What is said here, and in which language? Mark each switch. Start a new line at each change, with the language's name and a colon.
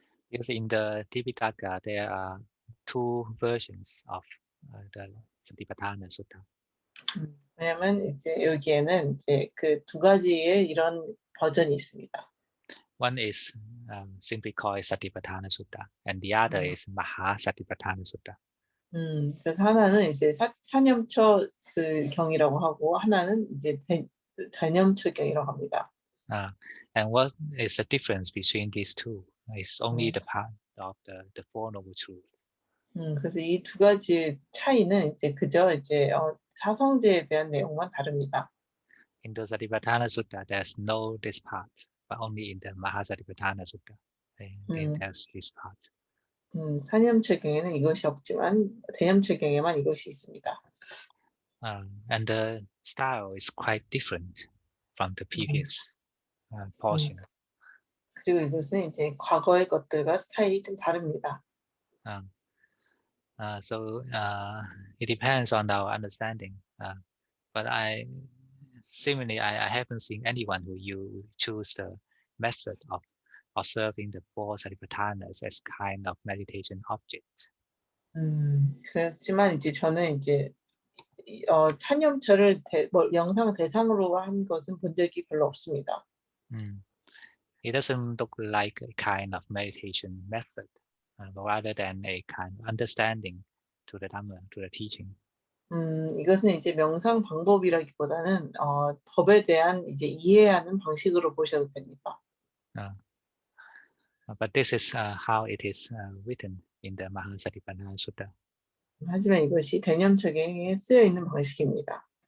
English: Because in the Tipitaka there are two versions of the Satipatthana Sutta.
Korean: 왜냐하면 이제 여기에는 이제 그 두 가지의 이런 버전이 있습니다.
English: One is simply called Satipatthana Sutta, and the other is Maha Satipatthana Sutta.
Korean: 그래서 하나는 이제 사념처 그 경이라고 하고 하나는 이제 대념처 경이라고 합니다.
English: And what is the difference between these two? It's only 음. the part of the Four Noble Truths.
Korean: 그래서 이 두 가지 차이는 이제 그저 이제 사성제에 대한 내용만 다릅니다.
English: In the Satipatthana Sutta, there's no this part, but only in the Mahasatipatthana Sutta, there's this part.
Korean: 사념처 경에는 이것이 없지만 대념처 경에만 이것이 있습니다.
English: And the style is quite different from the previous portions.
Korean: 그리고 이것은 이제 과거의 것들과 스타일이 좀 다릅니다.
English: So it depends on our understanding. But similarly, I haven't seen anyone who you choose the method of observing the four satipatthanas as kind of meditation object.
Korean: 그렇지만 이제 저는 이제 사념처를 영상 대상으로 한 것은 본 적이 별로 없습니다.
English: It doesn't look like a kind of meditation method, but rather than a kind of understanding to the Dhamma, to the teaching.
Korean: 이것은 이제 명상 방법이라기보다는 법에 대한 이제 이해하는 방식으로 보셔도 됩니다.
English: But this is how it is written in the Mahasatipatthana Sutta.
Korean: 하지만 이것이 대념처경에 쓰여 있는 방식입니다.